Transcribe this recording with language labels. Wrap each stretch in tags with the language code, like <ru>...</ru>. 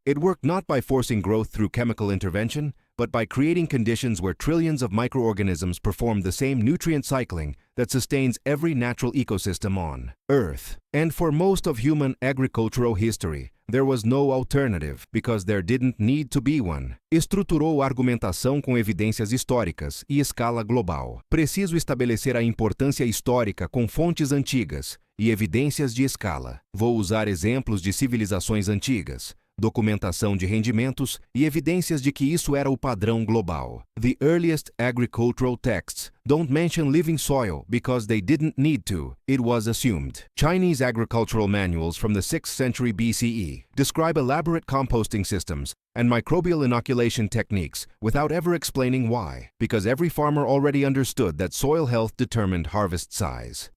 <en>It worked not by forcing growth through chemical intervention, but by creating conditions where trillions of microorganisms performed the same nutrient cycling that sustains every natural ecosystem on Earth. And for most of human agricultural history, there was no alternative, because there didn't need to be one.</en> <pt>Estruturou argumentação com evidências históricas e escala global. Preciso estabelecer a importância histórica com fontes antigas e evidências de escala. Vou usar exemplos de civilizações antigas, documentação de rendimentos e evidências de que isso era o padrão global.</pt> <en>The earliest agricultural texts don't mention living soil because they didn't need to. It was assumed. Chinese agricultural manuals from the 6th century BCE describe elaborate composting systems and microbial inoculation techniques without ever explaining why, because every farmer already understood that soil health determined harvest size.</en>